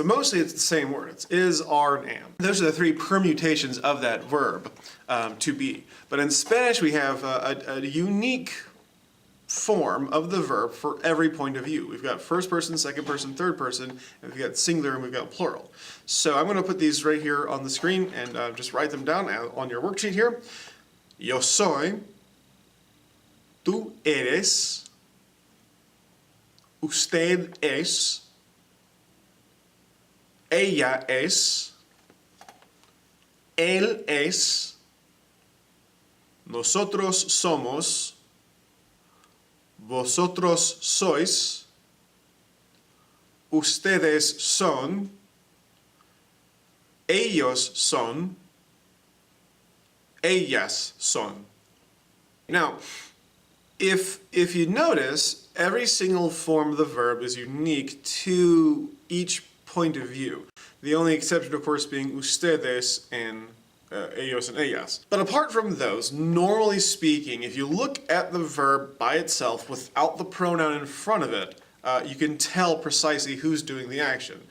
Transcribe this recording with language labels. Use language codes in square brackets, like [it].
[en] So mostly it's the same word. It's is, are, and am. Those are the 3 permutations of that verb, to be. But in Spanish we have a unique form of the verb for every point of view. We've got first person, second person, third person, and we've got singular and we've got plural. So I'm going to put these right here on the screen and just write them down on your worksheet here. [es] Yo soy, tú eres, usted es, ella es, él es, nosotros somos, vosotros sois, ustedes son, ellos son, ellas son. [en] Now, if you notice, every single form of the verb is unique to each point of view. The only exception, of course, being ustedes and ellos and ellas. But apart from those, normally speaking, if you look at the verb by itself without the pronoun in front of it, you can tell precisely who's doing the action.